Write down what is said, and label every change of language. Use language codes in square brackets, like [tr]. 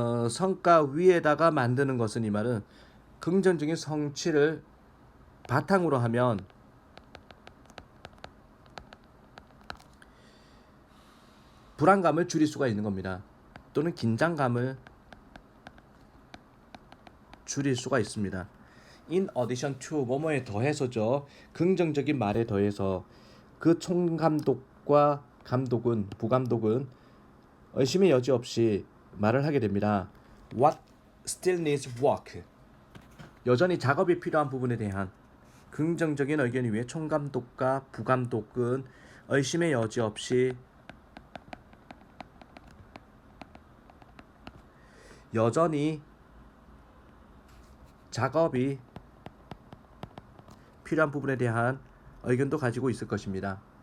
[ko] 성과 위에다가 만드는 것은 이 말은 긍정적인 성취를 바탕으로 하면 불안감을 줄일 수가 있는 겁니다. 또는 긴장감을 줄일 수가 있습니다. [en] In addition to [ko] 뭐뭐에 더해서죠. 긍정적인 말에 더해서 그 총감독과 부감독은 의심의 여지 없이 말을 하게 됩니다. [en] What still needs work. [ko] 여전히 작업이 필요한 부분에 대한 긍정적인 의견 위에 총감독과 부감독은 의심의 여지 없이 여전히 작업이 필요한 부분에 대한 의견도 가지고 있을 것입니다.